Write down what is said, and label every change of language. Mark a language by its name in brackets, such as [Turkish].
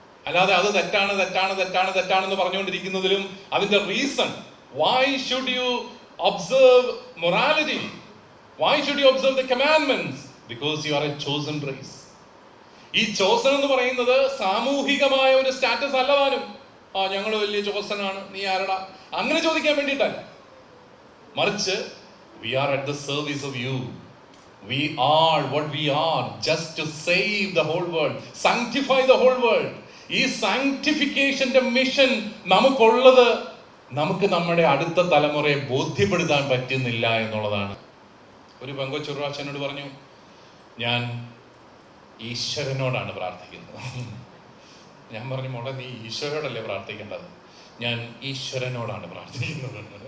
[Malayalam] അല്ലാതെ അത് തെറ്റാണെന്ന് പറഞ്ഞുകൊണ്ടിരിക്കുന്നതിലും അതിന്റെ reason, [English] why should you observe morality? Why should you observe the commandments? Because you are a chosen race. [Malayalam] ഈ chosen എന്ന് പറയുന്നത് സാമൂഹികമായ ഒരു സ്റ്റാറ്റസ് അല്ലതാനും. ഞങ്ങൾ വലിയ ചോസനാണ്, നീ ആരടാ, അങ്ങനെ ചോദിക്കാൻ വേണ്ടിയിട്ടല്ല. മറിച്ച് [English] we are at the service of you. We are what we are just to save the whole world, sanctify the whole world. [Malayalam] ഈ സാങ്ക്ടിഫിക്കേഷന്റെ മിഷൻ നമുക്കുള്ളത് നമുക്ക് നമ്മുടെ അടുത്ത തലമുറയെ ബോധ്യപ്പെടുത്താൻ പറ്റുന്നില്ല എന്നുള്ളതാണ്. ഒരു പെങ്കൊച്ചുറാച്ചനോട് പറഞ്ഞു, ഞാൻ ഈശ്വരനോടാണ് പ്രാർത്ഥിക്കുന്നത്. ഞാൻ പറഞ്ഞു, മോളെ നീ ഈശ്വരനോടല്ലേ പ്രാർത്ഥിക്കേണ്ടത്, ഞാൻ ഈശ്വരനോടാണ് പ്രാർത്ഥിക്കുന്നത്.